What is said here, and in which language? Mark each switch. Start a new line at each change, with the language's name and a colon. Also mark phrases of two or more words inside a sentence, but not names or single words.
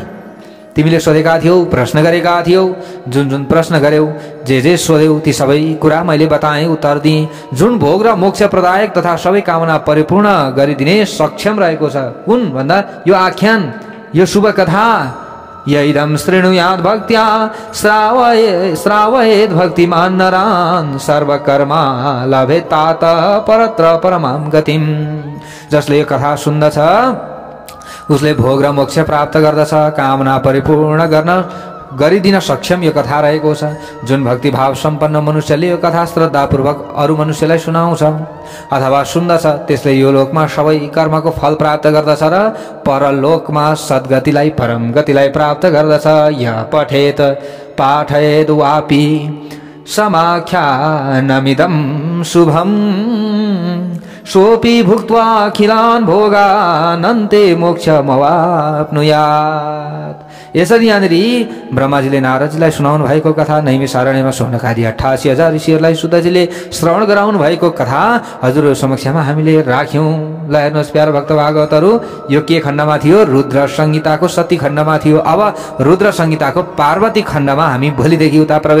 Nepali: तिमीले सोधेका थियौ, प्रश्न गरेका थियौ, जुन प्रश्न गर्यौ, जे सोध्यौ ती सबै कुरा मैले बताएँ, उत्तर दिएँ। जुन भोग र मोक्ष प्रदायक तथा सबै कामना परिपूर्ण गरिदिने सक्षम रहेको छ। कुन भन्दा यो आख्यान, यो शुभ कथा,
Sanskrit: यैदं शृणुयात् भक्त्या श्रावयेद् भक्तिमान् नरान् सर्वकर्मा लभेत् तात परत्र परमां गतिम्।
Nepali: जसले यो कथा सुन्दछ उसले भोग र मोक्ष प्राप्त गर्दछ। कामना परिपूर्ण गरिदिन सक्षम यो कथा रहेको छ। जुन भक्तिभाव सम्पन्न मनुष्यले यो कथा श्रद्धापूर्वक अरू मनुष्यलाई सुनाउँछ अथवा सुन्दछ त्यसले यो लोकमा सबै कर्मको फल प्राप्त गर्दछ र परलोकमा सद्गतिलाई परम गतिलाई प्राप्त गर्दछ।
Sanskrit: य पठेत पाठयेद् वापि समाख्यानमिदं शुभम् सोऽपि भुक्त्वा अखिलान् भोगानन्ते मोक्षमवाप्नुयात्।
Nepali: यसरी यहाँनिर ब्रह्माजीले नारदजीलाई सुनाउनु भएको कथा नैमिषारण्यमा शौनकादि 88,000 ऋषिहरूलाई शुद्धजीले श्रवण गराउनु भएको कथा हजुरहरू समक्षमा हामीले राख्यौं। ल हेर्नुहोस् प्यारो भक्त भागवतहरू, यो के खण्डमा थियो? रुद्र संहिताको सती खण्डमा थियो। अब रुद्र संहिताको पार्वती खण्डमा हामी भोलिदेखि उता प्रवेश गर्नेछौँ।